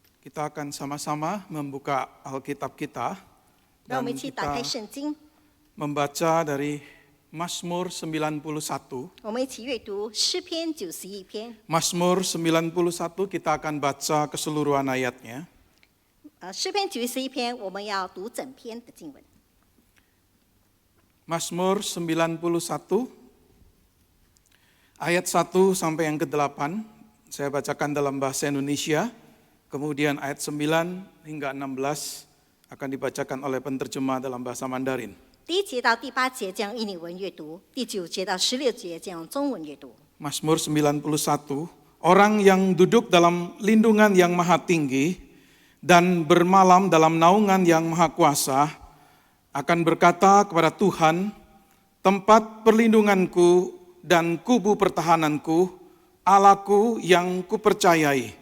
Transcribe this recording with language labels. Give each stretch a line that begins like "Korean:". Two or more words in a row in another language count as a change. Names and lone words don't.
Indonesian: Kita akan sama-sama membuka Alkitab kita
Chinese: 让我
Indonesian: dan
Chinese: 们一起打开
Indonesian: kita
Chinese: 圣经，
Indonesian: membaca dari Mazmur 91.
Chinese: 我们一起阅读诗篇91篇。
Indonesian: Mazmur 91 kita akan baca keseluruhan ayatnya.
Chinese: 诗篇91篇，我们要读整篇的经文。
Indonesian: Mazmur 91 ayat 1 sampai yang ke-8. Saya bacakan dalam bahasa Indonesia. Kemudian ayat 9 hingga 16 akan dibacakan oleh penterjemah dalam bahasa Mandarin.
Chinese: 第1节到第8节将印尼文阅读，第9节到16节将中文阅读。
Indonesian: Mazmur 91, orang yang duduk dalam lindungan yang maha tinggi dan bermalam dalam naungan yang maha kuasa akan berkata kepada Tuhan, tempat perlindunganku dan kubu pertahananku, Allahku yang kupercayai.